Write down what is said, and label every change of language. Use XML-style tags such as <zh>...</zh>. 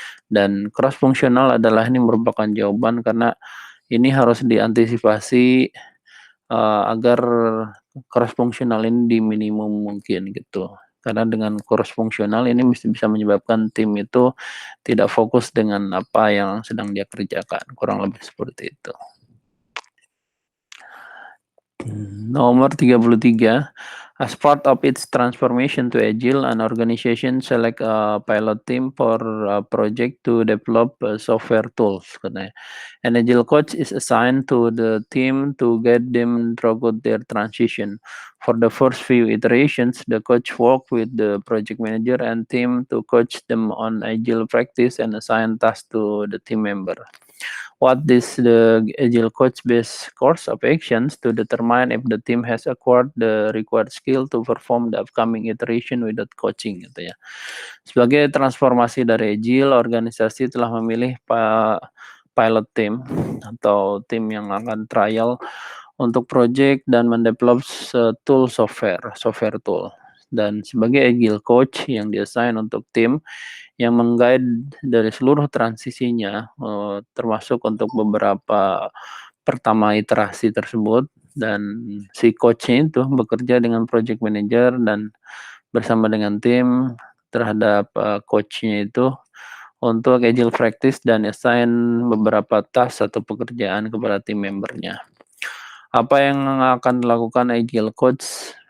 <id>Dan cross fungsional adalah ini merupakan jawaban karena ini harus diantisipasi agar cross fungsional ini di minimum mungkin gitu. Karena dengan cross fungsional ini bisa menyebabkan tim itu tidak fokus dengan apa yang sedang dia kerjakan. Kurang lebih seperti itu. Nomor 33,</id> <en>as part of its transformation to Agile, an organization select a pilot team for a project to develop software tools. An Agile coach is assigned to the team to guide them through their transition. For the first few iterations, the coach worked with the project manager and team to coach them on Agile practice and assign tasks to the team member. What is the agile coach based course of actions to determine if the team has acquired the required skill to perform the upcoming iteration without coaching</en> <id>gitu ya. Sebagai transformasi dari agile, organisasi telah memilih pilot team atau tim yang akan trial untuk project dan mendevelop tool software tool. Dan sebagai agile coach yang diassign untuk tim yang meng-guide dari seluruh transisinya, termasuk untuk beberapa pertama iterasi tersebut, dan si coach-nya itu bekerja dengan project manager dan bersama dengan tim terhadap coach-nya itu untuk agile practice dan assign beberapa task atau pekerjaan kepada tim membernya. Apa yang akan dilakukan agile coach</id>